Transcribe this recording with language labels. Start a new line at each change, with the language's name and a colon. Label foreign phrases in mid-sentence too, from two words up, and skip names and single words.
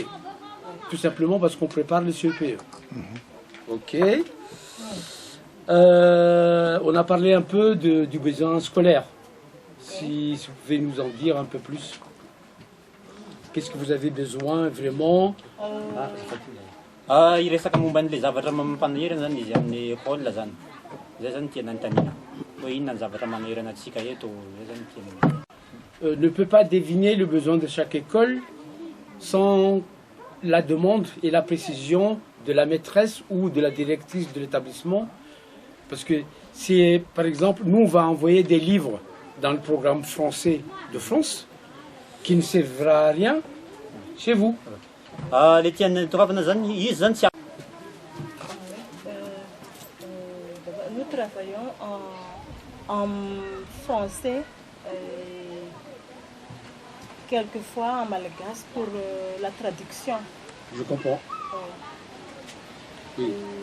French: Tout simplement parce qu'on prépare le CEPE. Ok. On a parlé un peu du besoin scolaire. si vous pouvez nous en dire un peu plus. Qu'est-ce que vous avez besoin vraiment?
Malagasy: Iresaka momba an'ilay zavatra mampanahirana zany izy amin'ny école zany. Zay zany tiana anontaniana. Hoe inona ny zavatra manahirana antsika eto, zay zany tiana.
French: Ne peut pas deviner le besoin de chaque école sans la demande et la précision de la maîtresse ou de la directrice de l'établissement. Parce que c'est, par exemple, nous, on va envoyer des livres dans le programme français de France qui ne servira à rien chez vous.
Malagasy: Le tiany toravana zany izy zany tsy
French: Nous travaillons en français, quelquefois en malgache pour la traduction. Je comprends. Oui.